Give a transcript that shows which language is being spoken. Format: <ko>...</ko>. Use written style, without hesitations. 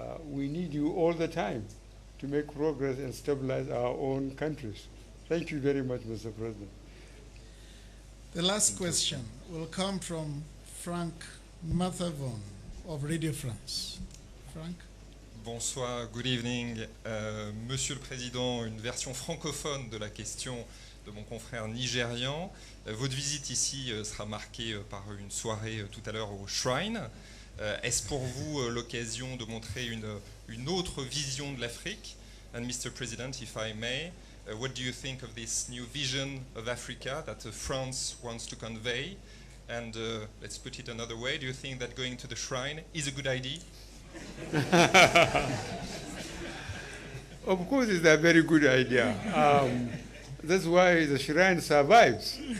<en>We need you all the time to make progress and stabilize our own countries. Thank you very much, Mr. President. The last question will come from Frank Mathavon of Radio France. Frank?</en> <fr>Bonsoir, good evening. Monsieur le Président, une version francophone de la question de mon confrère nigérian. Votre visite ici sera marquée par une soirée tout à l'heure au Shrine. Est-ce pour vous l'occasion de montrer une autre vision de l'Afrique?</fr> <en>And Mr. President, if I may, what do you think of this new vision of Africa that France wants to convey? And let's put it another way, do you think that going to the Shrine is a good idea? Of course, it's a very good idea. That's why the Shrine survives.</en>